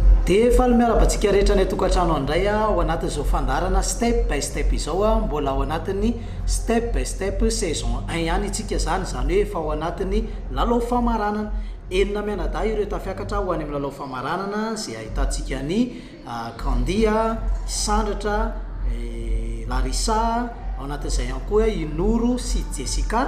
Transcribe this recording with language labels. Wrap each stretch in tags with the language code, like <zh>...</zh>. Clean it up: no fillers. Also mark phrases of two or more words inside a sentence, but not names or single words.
<mg>dia fa miarabantsika rehetra ny tokantrano andray ao anatin'izao fandarana step by step izao mbola ao anatin'ny step by step saison 1 ihany itsika zany hoe fa ao anatin'ny lalao famaranana enina mianadahy ireo tafiakatra ho any amin'ny lalao famaranana zay ahitantsika ny Kandia, Sandratra, Larissa, ao anatin'izay ihany koa Inoro sy Jessica.</mg>